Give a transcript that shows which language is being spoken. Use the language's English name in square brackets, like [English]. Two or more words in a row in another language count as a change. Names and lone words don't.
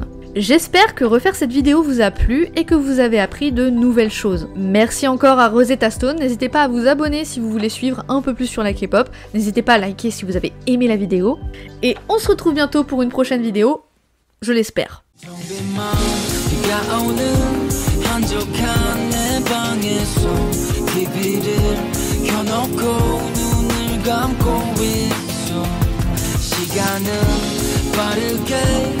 [French] J'espère que refaire cette vidéo vous a plu et que vous avez appris de nouvelles choses. Merci encore à Rosetta Stone, n'hésitez pas à vous abonner si vous voulez suivre un peu plus sur la K-pop, n'hésitez pas à liker si vous avez aimé la vidéo, et on se retrouve bientôt pour une prochaine vidéo, je l'espère. [Korean] 오는 한적한 내 방에서 TV를 켜놓고 눈을 감고 있어 시간은 빠르게